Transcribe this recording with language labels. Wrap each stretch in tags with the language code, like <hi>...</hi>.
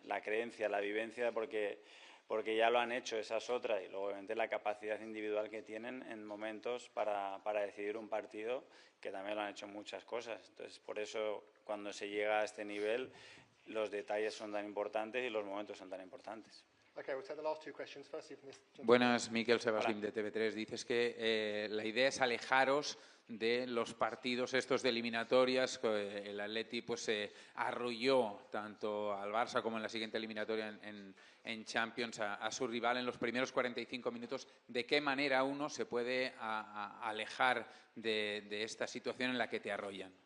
<es>La creencia, la vivencia, porque ya lo han hecho, esa es otra. Y luego, obviamente, la capacidad individual que tienen en momentos para decidir un partido, que también lo han hecho muchas cosas. Entonces, por eso, cuando se llega a este nivel, los detalles son tan importantes y los momentos son tan importantes.</es> <en>Okay, we'll take the last 2 questions. Firstly from this gentleman.</en> <es>Buenas, Miquel Sebaslim de TV3. Dices que la idea es alejaros de los partidos estos de eliminatorias. El Atleti pues arrolló tanto al Barça como en la siguiente eliminatoria en Champions a su rival en los primeros 45 minutos. ¿De qué manera uno se puede alejar de esta situación en la que te arrollan?</es>